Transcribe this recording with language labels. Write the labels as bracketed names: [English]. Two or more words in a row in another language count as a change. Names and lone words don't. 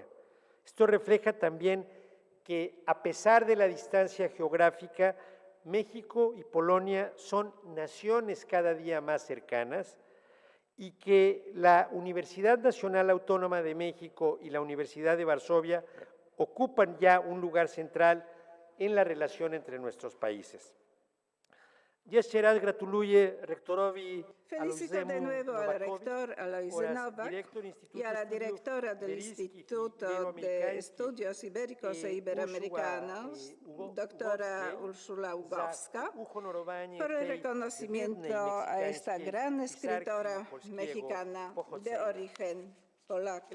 [Spanish] Esto refleja también que, a pesar de la distancia geográfica, México y Polonia son naciones cada día más cercanas y que la Universidad Nacional Autónoma de México y la Universidad de Varsovia ocupan ya un lugar central en la relación entre nuestros países. [Polish] Jeszcze raz gratuluję rektorowi [Spanish] Felicito de nuevo al rector Alojzy Nowak y a la directora del Instituto de Estudios Ibéricos e Iberoamericanos, doctora Urszula Ługowska, por el reconocimiento a esta gran escritora mexicana de origen polaco.